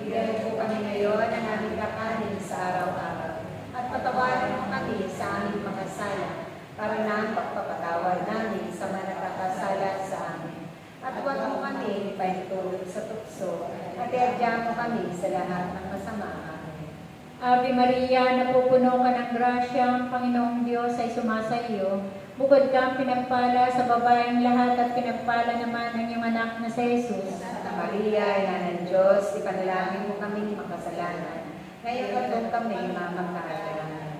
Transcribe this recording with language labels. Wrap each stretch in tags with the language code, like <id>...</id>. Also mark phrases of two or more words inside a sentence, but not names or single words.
<tl>Bigyan mo po kami ngayon ang aming kakanin sa araw-araw. At patawarin mo kami sa aming mga sala, para na ang pagpapatawad namin sa mga nakakasala sa amin. At huwag mo kami ipahintulot sa tukso, at iadya mo kami sa lahat ng masama. Amen.</tl> <la>Ave Maria,</la> <tl>napupuno ka ng grasya, ang Panginoong Diyos ay sumasa iyo. Bukod kang pinagpala sa babaeng lahat at pinagpala naman ang iyong anak na si Jesus. Santa Maria, Ina ng Diyos, ipanalangin mo kaming makasalanan. Ngayon at kung kami mamatay.</tl>